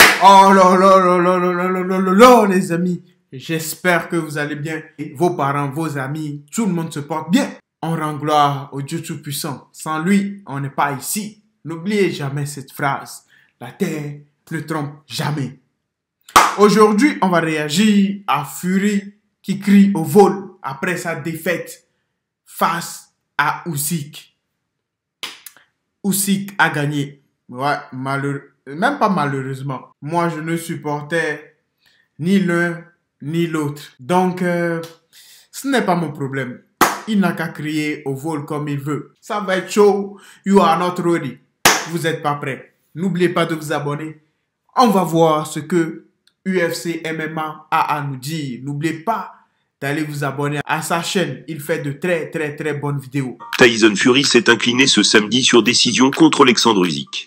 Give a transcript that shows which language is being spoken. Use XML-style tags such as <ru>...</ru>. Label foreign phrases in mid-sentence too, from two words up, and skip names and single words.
<fr>Oh là là là là là là là là là là, les amis. J'espère que vous allez bien. Et vos parents, vos amis, tout le monde se porte bien. On rend gloire au Dieu Tout-Puissant. Sans lui, on n'est pas ici. N'oubliez jamais cette phrase. La terre ne trompe jamais. Aujourd'hui, on va réagir à Fury qui crie au vol après sa défaite face à Usyk. Usyk a gagné. Ouais, même pas malheureusement. Moi, je ne supportais ni l'un ni l'autre. Donc, ce n'est pas mon problème. Il n'a qu'à crier au vol comme il veut. Ça va être chaud.</fr> <en>You are not ready.</en> <fr>Vous n'êtes pas prêts. N'oubliez pas de vous abonner. On va voir ce que UFC MMA a à nous dire. N'oubliez pas d'aller vous abonner à sa chaîne. Il fait de très bonnes vidéos. Tyson Fury s'est incliné ce samedi sur décision contre Alexandre Usyk.</fr>